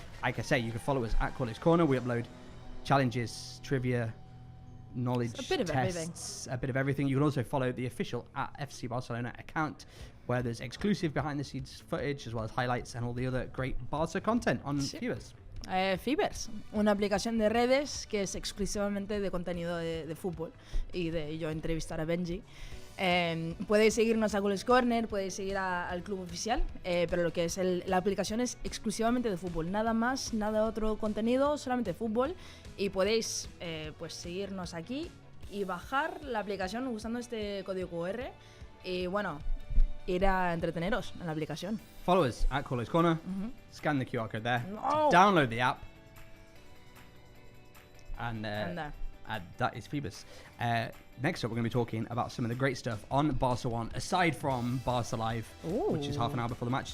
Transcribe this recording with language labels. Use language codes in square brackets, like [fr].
[en] Like I say, you can follow us at Culers Corner. We upload challenges, trivia, knowledge A bit of tests, a bit of everything. You can also follow the official @FC Barcelona account, where there's exclusive behind the scenes footage as well as highlights and all the other great Barca content on Feeberse. [es] Feeberse, una aplicación de redes que es exclusivamente de contenido de fútbol y de yo entrevistar a Benji. Podéis seguirnos a Culers Corner, podéis seguir al club oficial, pero lo que es la aplicación es exclusivamente de fútbol, nada más, nada otro contenido, solamente fútbol, y podéis pues seguirnos aquí y bajar la aplicación usando este código QR y bueno, ir a entreteneros en la aplicación. [en] Follow us at Culers Corner, scan the QR code there, No. download the app, and that is Feeberse. Next up, we're going to be talking about some of the great stuff on Barca One, aside from Barca Live, which is half an hour before the match.